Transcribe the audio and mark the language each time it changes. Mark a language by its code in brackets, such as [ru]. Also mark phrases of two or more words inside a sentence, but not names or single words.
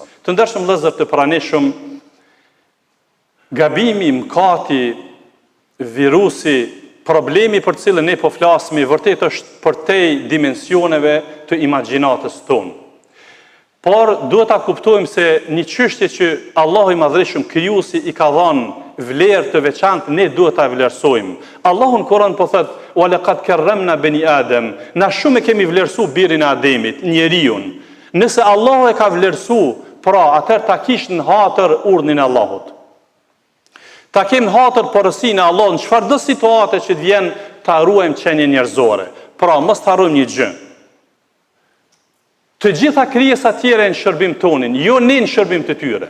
[sq] Të ndershëm vëllezër të pranishëm, gabimi, mëkati, virusi, problemi për cilën ne po flasmi vërtet është përtej dimensioneve të imagjinatës tonë. Por duhet ta kuptojmë se një çështje që Allahu i Madhërisht krijuesi i ka dhënë vlerë të veçantë, ne duhet ta vlerësojmë. Allahu në Kur'an po thotë: [ar] "ولقد كرمنا بني آدم", [sq] na shumë e kemi vlerësuar birin e Ademit, njeriu. Nëse Allahu e ka vlerësuar, pra atëherë ta kish në hatër urdhnin e Allahut. Ta kem hatër porosinë e Allahut në çfarëdo situate që të vjen, ta ruajmë qenien njerëzore. Pra mos ta harrojmë një gjë. Të gjitha krijesat tjera në shërbim tonin, jo ne në shërbim të tyre.